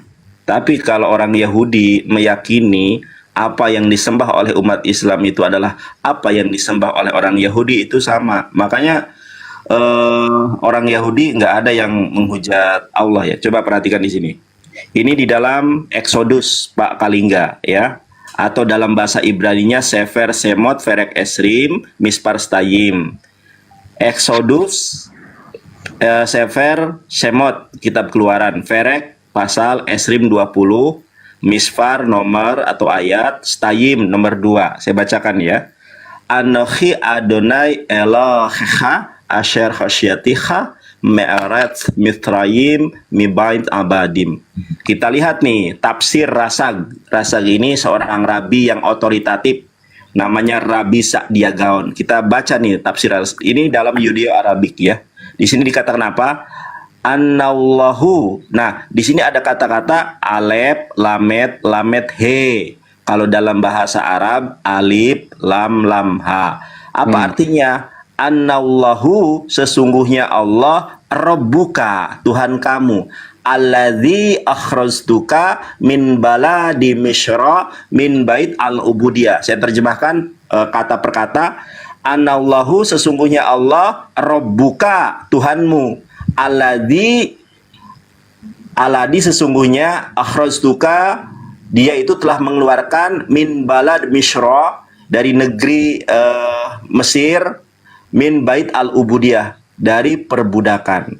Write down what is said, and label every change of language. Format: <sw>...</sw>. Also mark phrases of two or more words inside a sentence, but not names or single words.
<id>Tapi kalau orang Yahudi meyakini apa yang disembah oleh umat Islam itu adalah apa yang disembah oleh orang Yahudi itu sama, makanya orang Yahudi nggak ada yang menghujat Allah ya. Coba perhatikan di sini. Ini di dalam Exodus Pak Kalingga ya, atau dalam bahasa Ibraninya</id> <he>ספר שמות פרק עשרים מספר שתיים.</he> <id>Exodus</id> <he>ספר שמות</he> <id>Kitab Keluaran, Ferek pasal Esrim 20, Misfar nomor atau ayat, Stayim nomor 2. Saya bacakan ya.</id> <he>אנכי אדני אלהיך אשר הוצאתיך מארץ מצרים מבית עבדים.</he> <id>Kita lihat nih tafsir Rasag. Rasag ini seorang rabi yang otoritatif, namanya Rabi Sa'dia Gaon. Kita baca nih tafsir ini dalam Yudeo Arabik ya. Di sini dikatakan apa? Annallahu. Nah, di sini ada kata-kata alef, lamet, lamet, he. Kalau dalam bahasa Arab alif, lam, lam, ha. Apa artinya? Annallahu, sesungguhnya Allah, Rabbuka, Tuhan kamu,</id> <ar>الذي أخرجتك من بلاد مصر من بيت العبودية.</ar> <id>Saya terjemahkan kata per kata. Annallahu, sesungguhnya Allah, Rabbuka, Tuhanmu, alladzi sesungguhnya akhrajtuka, dia itu telah mengeluarkan</id> <ar>من بلد مصر,</ar> <id>dari negeri Mesir,</id> <ar>من بيت العبودية,</ar> <id>dari perbudakan.</id>